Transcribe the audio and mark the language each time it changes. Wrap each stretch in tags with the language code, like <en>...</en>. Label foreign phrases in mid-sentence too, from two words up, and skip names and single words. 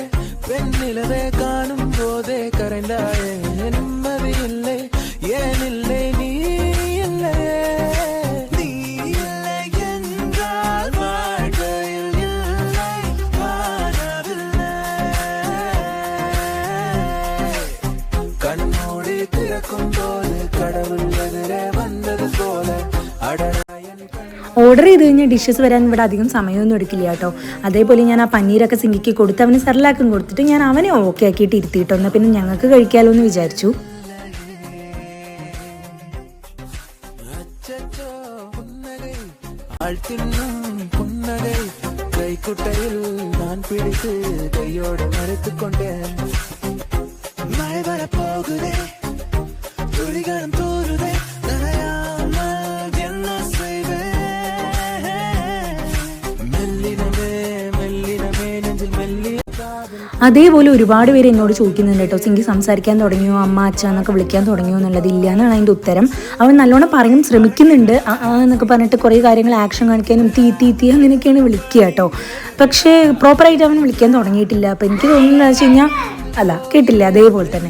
<ta>பெண் நிலவே காணும் போதே கரைந்தாயே, நிம்மதி இல்லை ஏன் இல்லை நீ இல்லை என்றால் வாழ்க்கையில் இல்லை வாழவில்லை. கண்ணோடி திறக்கும் போது கடவுள் எதிரே வந்தது போல</ta> <ml>ഓർഡർ ചെയ്ത് കഴിഞ്ഞാൽ ഡിഷസ് വരാൻ ഇവിടെ അധികം സമയമൊന്നും എടുക്കില്ല കേട്ടോ. അതേപോലെ ഞാൻ ആ പനീരൊക്കെ സിങ്കിക്ക് കൊടുത്ത് അവന് സെർലാക്കും കൊടുത്തിട്ട് ഞാൻ അവനെ ഓക്കെ ആക്കിയിട്ട് ഇരുത്തിയിട്ടോ. എന്നാൽ പിന്നെ ഞങ്ങൾക്ക് കഴിക്കാമല്ലോ എന്ന് വിചാരിച്ചു.</ml> <ta>கைக்குட்டையில் நான் பிடித்து கையோடு மறைத்து கொண்டேன். மழை வர போகுதே, துளிகளும் தூருதே, நனையாமல் என்ன செய்வேன்? மெல்லினமே நெஞ்சில் மெல்லிய காதல்</ta> <ml>അതേപോലെ ഒരുപാട് പേര് എന്നോട് ചോദിക്കുന്നുണ്ട് കേട്ടോ, സിങ്കി സംസാരിക്കാൻ തുടങ്ങിയോ, അമ്മ അച്ഛ എന്നൊക്കെ വിളിക്കാൻ തുടങ്ങിയോ എന്നുള്ളത്. ഇല്ല എന്നാണ് അതിൻ്റെ ഉത്തരം. അവൻ നല്ലോണം പറയും ശ്രമിക്കുന്നുണ്ട് എന്നൊക്കെ പറഞ്ഞിട്ട് കുറേ കാര്യങ്ങൾ ആക്ഷൻ കാണിക്കാനും തീ അങ്ങനെയൊക്കെയാണ് വിളിക്കുക കേട്ടോ. പക്ഷേ പ്രോപ്പറായിട്ട് അവൻ വിളിക്കാൻ തുടങ്ങിയിട്ടില്ല. അപ്പോൾ എനിക്ക് തോന്നുന്നത് വെച്ച് കഴിഞ്ഞാൽ കേട്ടില്ല അതേപോലെ തന്നെ.</ml>